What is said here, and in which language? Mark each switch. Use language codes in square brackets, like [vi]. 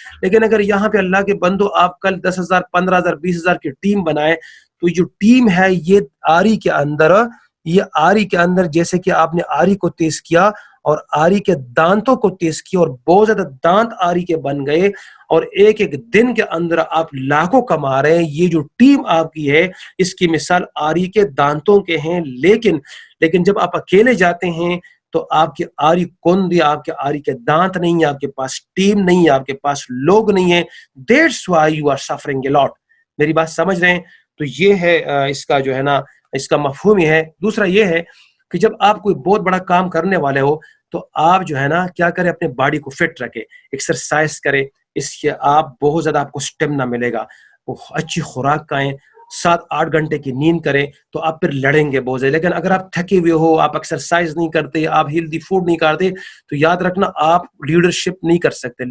[ur] لیکن اگر یہاں پہ اللہ کے بندو آپ کل 10,000 15,000 20,000 کی ٹیم بنائے، تو جو ٹیم ہے یہ آری کے اندر، یہ آری کے اندر جیسے کہ آپ نے آری کو تیز کیا اور آری کے دانتوں کو تیز کیا اور بہت زیادہ دانت آری کے بن گئے، اور ایک ایک دن کے اندر آپ لاکھوں کما رہے ہیں. یہ جو ٹیم آپ کی ہے اس کی مثال آری کے دانتوں کے ہیں. لیکن جب آپ اکیلے جاتے ہیں تو آپ کی آری کند یا آپ کے آری کے دانت نہیں ہے، آپ کے پاس ٹیم نہیں ہے، آپ کے پاس لوگ نہیں ہیں. [en] That's why you are suffering a lot. [ur] میری بات سمجھ رہے ہیں؟ تو یہ ہے اس کا جو ہے نا اس کا مفہوم یہ ہے. دوسرا یہ ہے کہ جب آپ کوئی بہت بڑا کام کرنے والے ہو تو آپ جو ہے نا کیا کریں، اپنے باڈی کو فٹ رکھے، ایکسرسائز کرے، اس سے آپ بہت زیادہ آپ کو سٹیمنا ملے گا. وہ اچھی خوراک کھائیں، 7-8 گھنٹے کی نیند کریں، تو آپ پھر لڑیں گے بہت زیادہ. لیکن اگر آپ تھکے ہوئے ہو، آپ ایکسرسائز نہیں کرتے، آپ ہیلدی فوڈ نہیں کھاتے، تو یاد رکھنا آپ لیڈرشپ نہیں کر سکتے.